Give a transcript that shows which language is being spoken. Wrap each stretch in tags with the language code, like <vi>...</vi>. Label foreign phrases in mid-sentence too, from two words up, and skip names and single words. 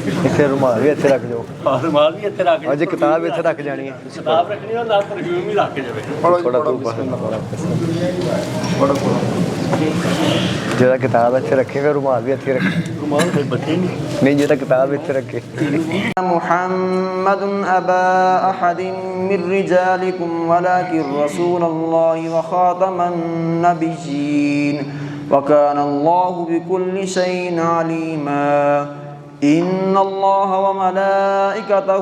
<pa>ਇੱਥੇ ਰੁਮਾਲ ਵੀ ਇੱਥੇ ਰੱਖ ਜਾਓ ਰੁਮਾਲ ਵੀ ਇੱਥੇ ਰੱਖ ਅੱਜ ਕਿਤਾਬ ਇੱਥੇ ਰੱਖ ਜਾਣੀ ਹੈ ਕਿਤਾਬ ਰੱਖਣੀ ਔਰ ਨਾਲ ਪਰਫਿਊਮ ਵੀ ਰੱਖ ਕੇ ਜਾਵੇ ਪੜੋ ਥੋੜਾ ਪੜੋ ਤੂੰ ਪੜੋ ਪੜੋ ਜਿਹੜਾ ਕਿਤਾਬ ਇੱਥੇ ਰੱਖੇਗਾ ਰੁਮਾਲ ਵੀ ਇੱਥੇ ਰੱਖੇ ਰੁਮਾਲ ਕੋਈ ਬੱਚੇ ਨਹੀਂ ਜਿਹੜਾ ਕਿਤਾਬ ਇੱਥੇ ਰੱਖੇ</pa> <ar>محمد أبا أحد من رجالكم ولكن رسول الله وخاتم النبيين وكان الله بكل شيء عليما إن الله وملائكته</ar>